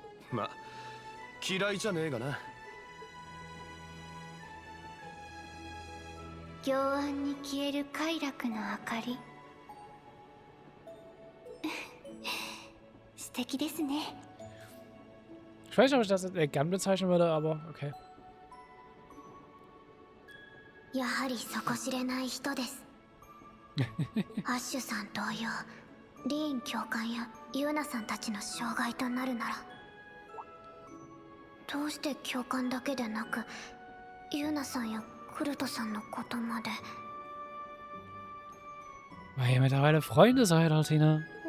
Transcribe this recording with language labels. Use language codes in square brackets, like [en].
[ja] ま、嫌いじゃねえがな。行安に消える快楽の明かり素敵ですね。 [de] Ich weiß nicht, ob ich das als Gun bezeichnen würde, aber okay. [ja] やはり底知れない人です。アッシュさん同様、リーン教官やユーナさんたちの障害となるなら、どうして教官だけでなくユーナさんやクルトさんのことまで。 [de] Weil ihr mittlerweile Freunde seid, Altina.